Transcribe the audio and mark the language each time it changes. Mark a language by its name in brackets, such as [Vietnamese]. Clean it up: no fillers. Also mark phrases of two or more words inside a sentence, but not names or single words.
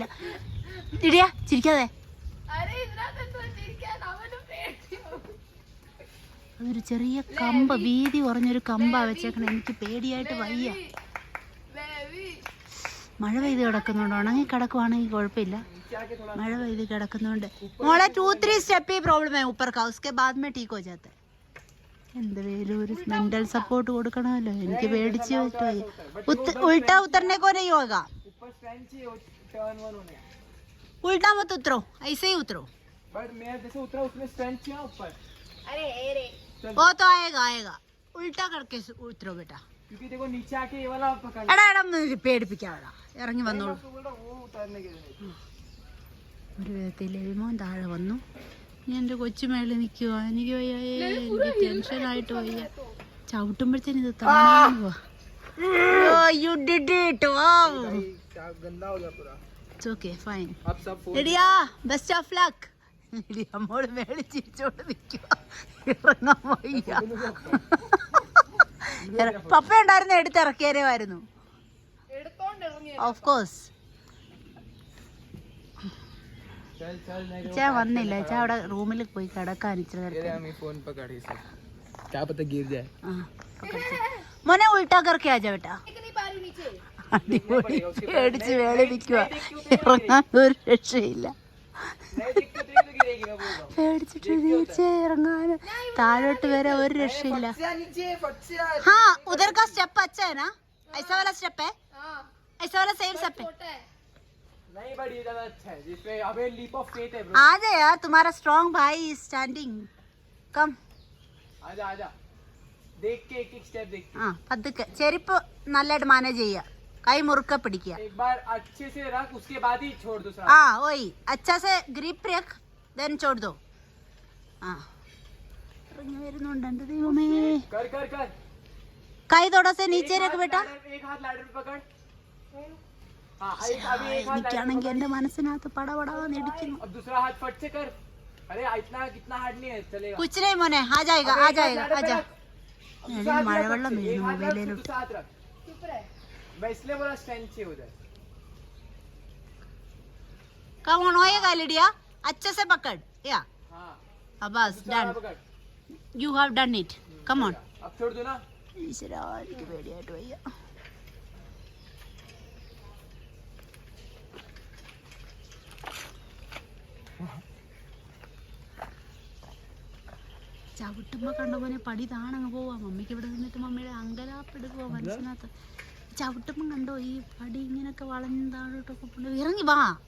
[Malayalam] ഇടിയാ ചിരിക്കാതെ, അതൊരു ചെറിയ കമ്പ്, വീതി കുറഞ്ഞൊരു കമ്പാ വെച്ചേക്കണം. എനിക്ക് പേടിയായിട്ട് വയ്യ. മഴ പെയ്ത് കിടക്കുന്നുണ്ട്, ഉണങ്ങി കിടക്കുവാണെങ്കിൽ കുഴപ്പമില്ല. മഴ പെയ്ത് കിടക്കുന്നുണ്ട്. മോളെ 2-3 സ്റ്റെപ്പ് ഈ [Hindi] പ്രോബ്ലം है ऊपर का, उसके बाद में ठीक हो जाता है. [Malayalam] എന്തെങ്കിലും ഒരു മെന്റൽ സപ്പോർട്ട് കൊടുക്കണമല്ലോ. എനിക്ക് പേടിച്ച് ഉൾട്ടാ ഉത്തരനെ [Hindi] को नहीं होगा, उल्टा मत उतरो, ऐसे ही उतरो. बट मैं जैसे उतरा उसमें स्ट्रेंथ है ऊपर. अरे वो तो आएगा आएगा, उल्टा करके उतरो बेटा. क्योंकि देखो नीचे आके ये वाला पकड़. [Malayalam] എടാ എടാ പേടിപ്പിക്കാടാ, ഇറങ്ങി വന്നോളൂ. [Hindi] वो उतारने के लिए [Malayalam] ഒരു വിധത്തിൽ ലവിമോൻ താഴെ വന്നു. ഞാൻ എൻ്റെ കൊച്ചുമേളിൽ നിൽക്കുക. എനിക്ക് വയ്യ, എനിക്ക് ടെൻഷനായിട്ട് വയ്യ. ചവിട്ടുമ്പോഴത്തേന് ഇത് താഴെ പോവാ. [English] You did it, wow. [Hindi] गंदा हो गया पूरा. [English] It's okay, fine. [Hindi] अब सब [English] ലിഡിയ, best of luck. [Malayalam] ലിഡിയ മോള് മേളിൽ ചിരിച്ചോണ്ട് നിൽക്കുക. ഇറങ്ങാൻ വയ്യ. പപ്പ ഉണ്ടായിരുന്നു, എടുത്തിറക്കിയാരുമായിരുന്നു. ഓഫ് കോഴ്സ്. ഇച്ചാ വന്നില്ല. ഇച്ചാ അവിടെ റൂമിൽ പോയി കിടക്കാൻ ഇച്ചിരി നേരം. മോനെ ഉൾട്ടാ കറക്കി [Hindi] आजा बेटा. [Malayalam] അടിപൊളി. പേടിച്ച് വേളി നിൽക്കുക. ഇറങ്ങാൻ ഒരു രക്ഷയില്ല. പേടിച്ചിട്ട് തിരിച്ച് ഇറങ്ങാൻ താഴോട്ട് വരെ ഒരു രക്ഷയില്ല. [Hindi] हाँ उधर का स्टेप अच्छा है ना, ऐसा वाला स्टेप है, ऐसा वाला सेम स्टेप है. नहीं बट ये ज्यादा अच्छा है, जिसपे अबे [English] leap of faith [Hindi] है ब्रो. आ जा यार, तुम्हारा स्ट्रॉन्ग भाई [English] is standing. कम [Hindi] आजा आजा, देख के एक एक स्टेप देख के. [Malayalam] हाँ പതുക്കെ ചെരുപ്പ് നല്ലതായിട്ട് മാനേജ് ചെയ്യുക. കൈ മുറുക്ക പിടിക്കുക. [Hindi] एक बार अच्छे से रख, उसके बाद ही छोड़ दूसरा. हाँ वही अच्छा से ग्रिप रख, देन छोड़ दो. [Malayalam] हाँ ഇറങ്ങി വരുന്നുണ്ട് എൻ്റെ ദൈവമേ. [Hindi] कर कर कर. കൈ थोड़ा से नीचे रख बेटा. एक हाथ लैडर पे पकड़. हाँ एक अभी एक हाथ. [Malayalam] എനിക്കാണെങ്കിൽ എൻ്റെ മനസ്സിനകത്ത് പടപടാന്ന് ഇടിക്കുന്നു. [Hindi] अब दूसरा हाथ फट से कर. अरे इतना कितना हार्ड नहीं है, चलेगा. कुछ नहीं मोने, आ जाएगा आ जाएगा, आजा. [Malayalam] മഴവെള്ളം [Hindi] एक [Malayalam] വീഴുന്നു [Hindi] हाथ रख, [Malayalam] മൊബൈലിലോട്ട്. [Hindi] दूसरा हाथ रख. चुप रह. मैं इसलिए बोला स्ट्रेंथ चाहिए उधर. [English] come on [Hindi] होएगा लिडिया, अच्छे से पकड़ या. हाँ अब बस डन, [English] you have done it. come on. [Hindi] अब छोड़ दो ना. [Malayalam] ഈശ്വരാ എനിക്ക് പേടിയായിട്ട് വയ്യ. ചവിട്ടുമ്പോ കണ്ടപോലെ പടി താണങ്ങ് പോവാ. മമ്മിക്ക് ഇവിടെ നിന്നിട്ട് മമ്മിയുടെ അങ്കലാപ്പെടുക്കുക മനസ്സിനകത്ത്. ചവിട്ടുമ്പം കണ്ടോ ഈ പടി ഇങ്ങനൊക്കെ വളഞ്ഞ് താഴോട്ടൊക്കെ കൊണ്ട് ഇറങ്ങി വാ.